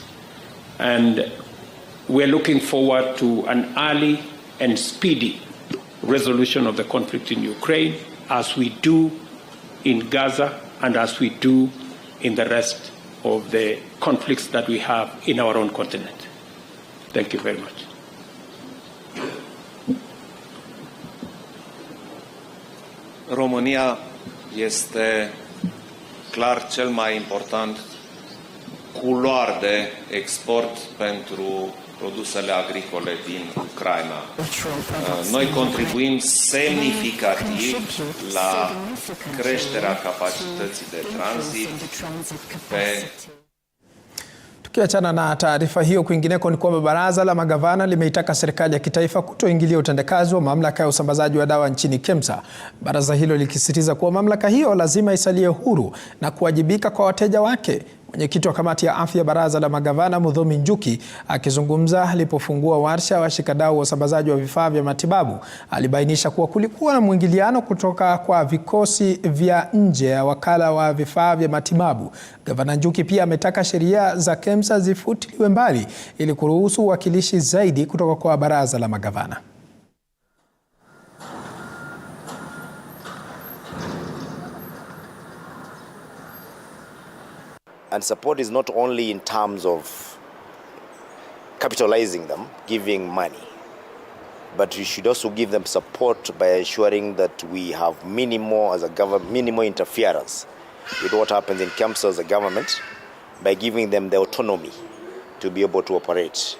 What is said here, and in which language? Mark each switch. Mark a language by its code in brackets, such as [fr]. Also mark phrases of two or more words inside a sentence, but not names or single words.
[en] And we're looking forward to an early and speedy resolution of the conflict in Ukraine, as we do in Gaza and as we do in the rest of the conflicts that we have in our own continent. Thank you very much. [ro] România este clar cel mai important culoar de export pentru produsele agricole din Ucraina. Noi contribuim semnificativ la creșterea capacității de tranzit pe. [sw] Tukiachana na taarifa hiyo, kwingineko ni kwamba baraza la magavana limeitaka serikali ya kitaifa kutoingilia utendakazi wa mamlaka ya usambazaji wa dawa nchini KEMSA. Baraza hilo likisisitiza kuwa mamlaka hiyo lazima isalie huru na kuwajibika kwa wateja wake. Mwenyekiti wa kamati ya afya baraza la magavana Muthomi Njuki akizungumza alipofungua warsha wa washikadau wa usambazaji wa vifaa vya matibabu alibainisha kuwa kulikuwa na mwingiliano kutoka kwa vikosi vya nje ya wakala wa vifaa vya matibabu. Gavana Njuki pia ametaka sheria za KEMSA zifutiliwe mbali ili kuruhusu uwakilishi zaidi kutoka kwa baraza la magavana. [en] And support is not only in terms of capitalizing them, giving money, but we should also give them support by ensuring that we have minimal interference with what happens in KEMSA as a government, by giving them the autonomy to be able to operate.